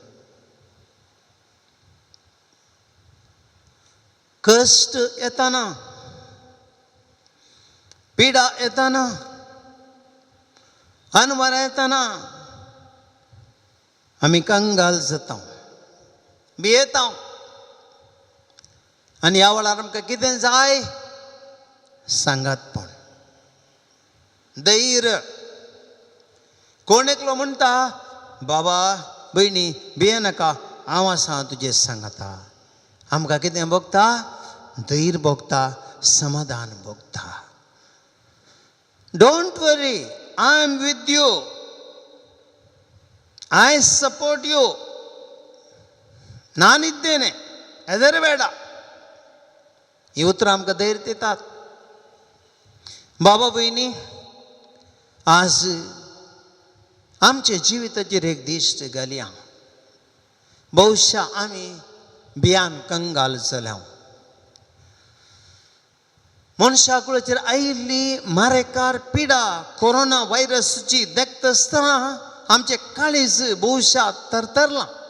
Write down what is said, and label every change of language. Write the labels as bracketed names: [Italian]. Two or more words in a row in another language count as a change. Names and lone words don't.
[Konkani] कश्ट येताना पिडा येताना अनवर येताना आमी कंगाल जाता भियेता आनी ह्या वेळार आमकां कितें जाय सांगातपण धैर्य. कोण एकलो म्हणटा बाबा भयणी भिये नाका हांव आसा तुजे सांगाता. आमकां कितें भोगता धैर्य भोगता समाधान भोगता. [English] Don't worry I am with you I support you [Kannada] ನಾನಿದ್ದೇನೆ ಹೆದರಬೇಡ. ಈ ಉತ್ತರ [Konkani] आमकां धैर्य दितात. बाबा भयणी आज आमच्या जिविताचेर एक दिश्ट घालया. बहुशा आमी भियान कंगाल जाल्या. मनशा कुळाचेर आयिल्ली मारेकार पिडा कोरोना व्हायरसची देखता आसतना आमचे काळीज बहुशा तरतरला.